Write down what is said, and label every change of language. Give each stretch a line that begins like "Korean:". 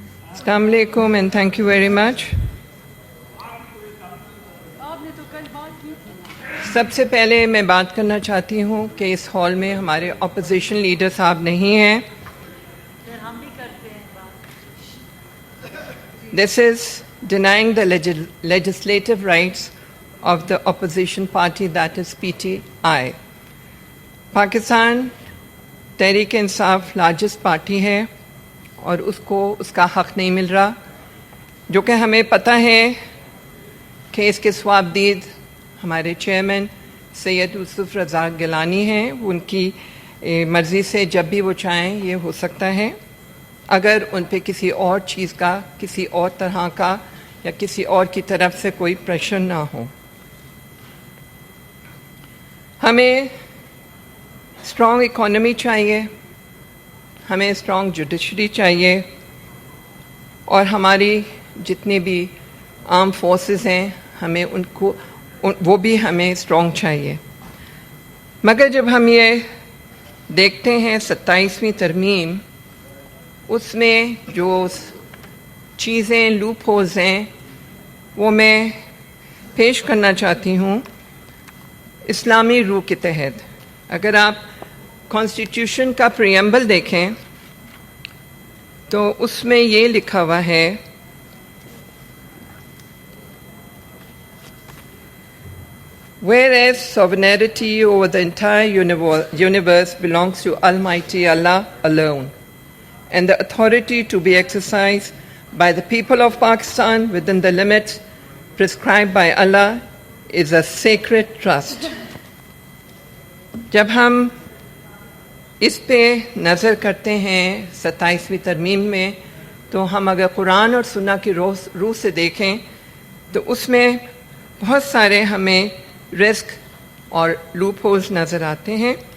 English: السلام علیکم and thank you very much.
Urdu: سب سے پہلے میں بات کرنا چاہتی ہوں کہ اس ہال میں ہمارے اپوزیشن لیڈر صاحب نہیں ہیں.
English: This is denying the legislative rights of the opposition party, that is PTI.
Urdu: Pakistan Tehreek Insaf largest party ہے اور اس کو اس کا حق نہیں مل رہا, جو کہ ہمیں پتہ ہے کہ اس کے صوابدید ہمارے چیئرمین سید یوسف رضا گیلانی ہیں. ان کی مرضی سے جب بھی وہ چاہیں یہ ہو سکتا ہے, اگر ان پہ کسی اور چیز کا, کسی اور طرح کا یا کسی اور کی طرف سے کوئی پریشر نہ ہو. ہمیں اسٹرانگ اکانومی چاہیے, ہمیں اسٹرانگ جوڈیشری چاہیے, اور ہماری جتنی بھی آرم فورسز ہیں ہمیں ان کو وہ بھی ہمیں اسٹرانگ چاہیے. مگر جب ہم یہ دیکھتے ہیں 27ویں ترمیم, اس میں جو چیزیں لوپ ہولز ہیں وہ میں پیش کرنا چاہتی ہوں. اسلامی روح کے تحت اگر آپ کانسٹیٹیوشن کا پریمبل دیکھیں تو اس میں یہ لکھا ہوا ہے
English: Whereas sovereignty over the entire universe belongs to Almighty Allah alone, and the authority to be exercised by the people of Pakistan within the limits prescribed by Allah is a sacred trust.
Urdu: جب ہم اس پہ نظر کرتے ہیں 27ویں ترمیم میں, تو ہم اگر قرآن اور سنہ کی روح سے دیکھیں تو اس میں بہت سارے ہمیں رسک اور لوپ ہولز نظر آتے ہیں.